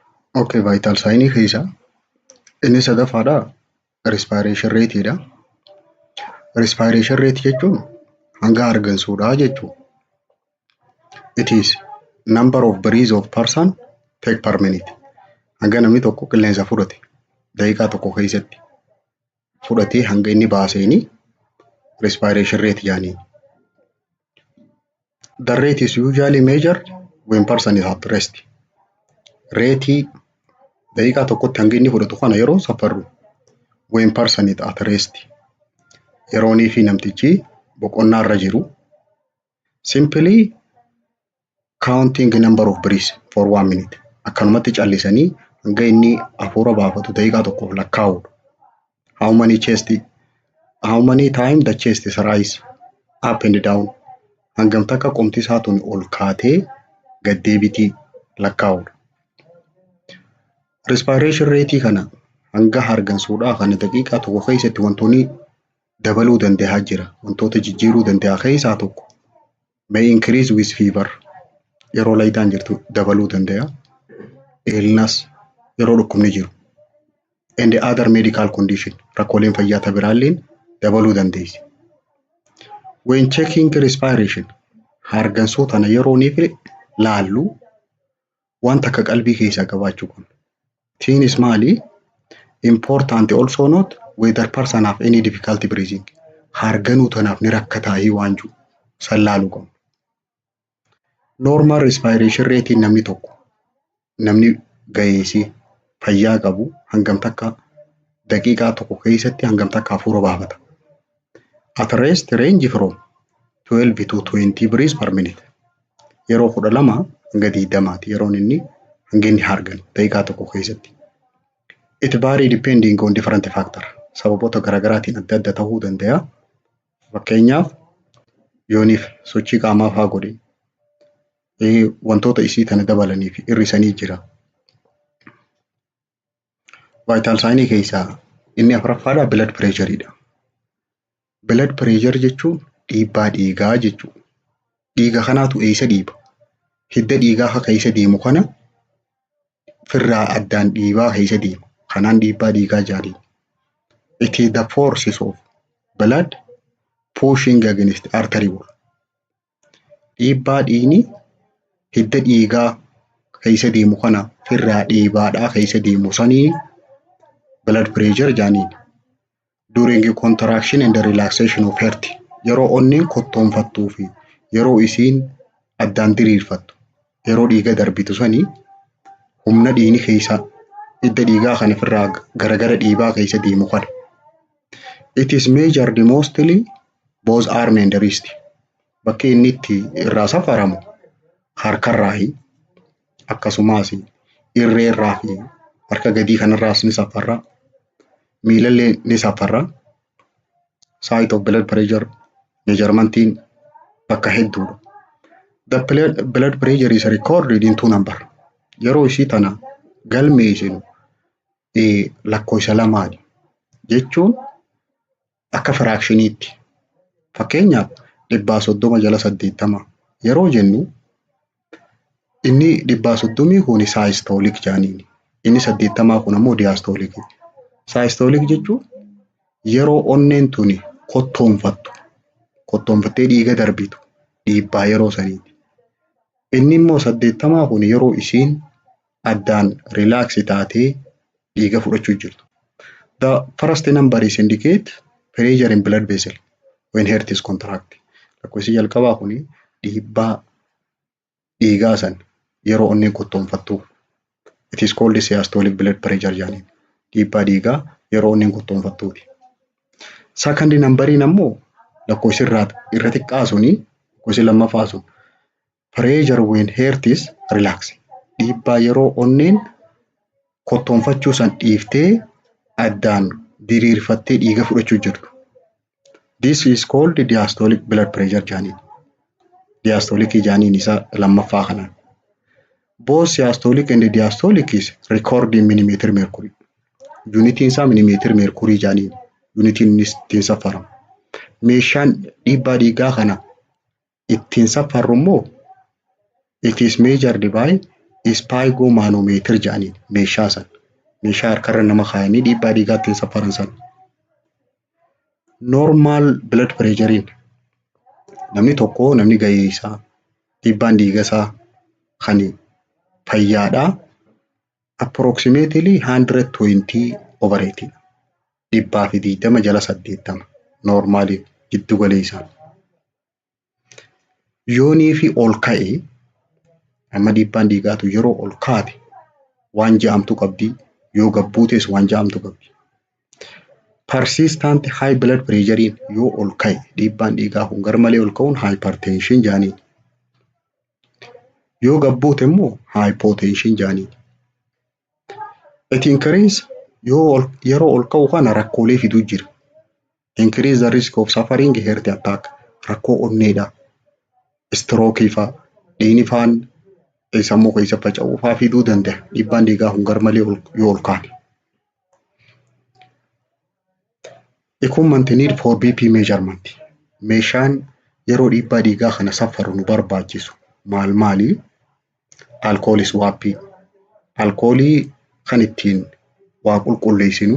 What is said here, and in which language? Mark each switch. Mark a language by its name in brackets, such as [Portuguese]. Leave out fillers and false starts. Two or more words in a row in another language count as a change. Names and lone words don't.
[Oromo] Okay, [English] vital sign [Oromo] keessa inni sadaffaadha [English] respiration rate [Oromo] dha. [English] Respiration rate [Oromo] jechuun hanga hargansuudhaa jechuudha. [English] It is number of breaths of person take per minute. [Oromo] Hanga namni tokko qilleensa fudhate daqiiqaa tokko keessatti fudhatee hanga inni baaseeni [English] respiration rate [Oromo] jedhaniin. [English] The rate is usually measured when person is at rest. [Oromo] Reetii daqiiqaa tokkotti hanga inni fudhatu kana yeroo safarru [English] when person is at rest. [Oromo] Yeroonii fi namtichi boqonnaa irra jiru. [English] Simply counting number of breaths for 1 minute. [Oromo] Akkanumatti callisanii hanga inni hafuura baafatu daqiiqaa tokkoof lakkaa'udha. [English] How many time the chest is rise up and down. [Oromo] Hangam takka qomti isaa tun ol kaatee gad deebitii lakkaa'udha. [English] Respiration rate [Oromo] kana hanga hargansuudhaa kana daqiiqaa tokko keessatti wantoonni dabaluu danda'a jira. Wantoota jijjiiruu danda'a keessaa tokko [English] may increase with fever. [Oromo] Yeroo laayidaan jirtu dabaluu danda'a. Illness yeroo dhukkubni jiru. [English] And the other medical condition [Oromo] rakkooleen fayyaa biraalleen dabaluu dandeessi. [English] When checking respiration [Oromo] hargansuu tana yeroo niif laallu wanta akka qalbii keessaa qabaachuu qabna. Tiin is maali? [English] Important also not whether person have any difficulty breathing. [Oromo] Harganuu tanaaf ni rakkataa waan jiru san laaluu qabna. [English] Normal respiration rate [Oromo] namni tokko namni gaheessi fayyaa qabu hangam takka daqiiqaa tokko keessatti hangam takka hafuura baafata. [English] At rest range from 12 to 20 breaths per minute. [Oromo] Yeroo 12 hanga 20 yeroon inni hanga inni hargan daqiiqaa tokko keessatti. [English] It vary depending on different factor. [Oromo] Sababoota garaagaraatiin adda adda ta'uu danda'a. Fakkeenyaaf yooniif sochii qaamaa fa'aa godhe wantoota isii tana dabalanii fi hir'isanii jira. [English] Vital sign [Oromo] keessaa inni afuraffaadha [English] blood pressure [Oromo] dha. [English] Blood pressure [Oromo] jechuun dhiibbaa dhiigaa jechuudha. Dhiiga kanaatu eessa dhiiba? Hidda dhiigaa keessa deemu kana firraa addaan dhiibaa keessa deema. Kanaan dhiibbaa dhiigaa jedhanii. [English] It is the forces of blood pushing against artery wall. [Oromo] Dhiibbaa dhiigni hidda dhiigaa keessa deemu kana firraa dhiibaadhaa keessa deemu sanii [English] blood pressure [Oromo] jedhaniin. [English] During contraction and the relaxation of heart. [Oromo] Yeroo onneen kottoonfattuu fi yeroo isiin addaan diriirfattu yeroo dhiiga darbitu sanii humna dhiigni keessa hidda dhiigaa kana firraa gara dhiibaa keessa deemu kana. [English] It is measured mostly both arm and wrist. [Oromo] Bakki inni itti irraa safaramu harkarraahi akkasumas irreerraa fi harka gadii kanarraas ni safarra. Miilallee ni safarra. [English] Site of blood pressure measurementiin [Oromo] bakka hedduudha. [English] The blood pressure is recorded in 2 number. [Oromo] Yeroo ishii tana galmeessinu lakkoofsa lamaani jechuun akka firaakshiniitti. Fakkeenyaaf 130 jala 80 yeroo jennu inni 130 kun systolic jedhaniini. Inni 80 kun ammoo diastolic. Systolic jechuun yeroo onneen tuni kottoonfattee dhiiga darbitu dhiibbaa yeroo saniiti. Inni immoo 80 kun yeroo isiin addaan relax taatee dhiiga fudhachuu jirtu. [English] The first number is indicate pressure in blood vessel when heart is contract. [Oromo] Lakkoofsi jalqabaa kun dhiibbaa dhiigaa san yeroo onneen kottoonfattu. [English] It is called systolic blood pressure jedhaniin. [Oromo] Dhiibbaa dhiigaa yeroo onneen kottoonfattuuti. [English] Second numberiin [Oromo] ammoo lakkoofsi irra xiqqaa suni lakkoofsi lammaffaa sun [English] pressure when heart is relax. [Oromo] Dhiibbaa yeroo onneen kottoonfachuu san dhiiftee addaan diriirfattee dhiiga fudhachuu jirtu. [English] This is called diastolic blood pressure jedhaniin. [Oromo] Diastolic jedhaniin isa lammaffaa kanaan. [English] Both systolic and diastolic is recorded in millimeter mercury. [Oromo] Unitiin isaa [English] millimeter mercury [Oromo] jedhaniin. Unitiin ittiin safaramu. Meeshaan dhiibbaa dhiigaa kana ittiin safarru immoo [English] it is measured by [Oromo] ispaayigoomanomeetir jedhaniin meeshaa san. Meeshaa harkarra nama kaayanii dhiibbaa dhiigaa ittiin safaran san. [English] Normal blood pressure [Oromo] namni tokko namni gahee isaa dhiibbaan dhiiga isaa kan fayyaadhaa approximately 120/80 dhibbaa fi 20 jala 80 normaalii giddu galeessaan. Yoonii fi ol ka'ee amma dhiibbaan dhiigaatu yeroo ol kaate waan jedhamtu qabdi, yoo gabbuutes waan jedhamtu qabdi. [English] Persistent high blood pressure [Oromo] yoo ol ka'e dhiibbaan dhiigaa kun garmalee ol ka'uun hypertension jedhaniin. Yoo gabbuute immoo hypotension jedhaniin. [English] It increase [Oromo] yeroo ol ka'u kana rakkoolee fiduu jira. [English] Increase the risk of suffering heart attack, [Oromo] rakkoo onneedha, stroke faa, dhiigni faan sammuu keessa faca'uu faa fiduu danda'a. Dhiibbaan dhiigaa kun garmalee yoo ol kaane. [English] Equipment need for BP measurement. [Oromo] Meeshaan yeroo dhiibbaa dhiigaa kana safaru nu barbaachisu maali? [English] Alcohol swab. [Oromo] Alkoolii kan ittiin waa qulqulleessinu.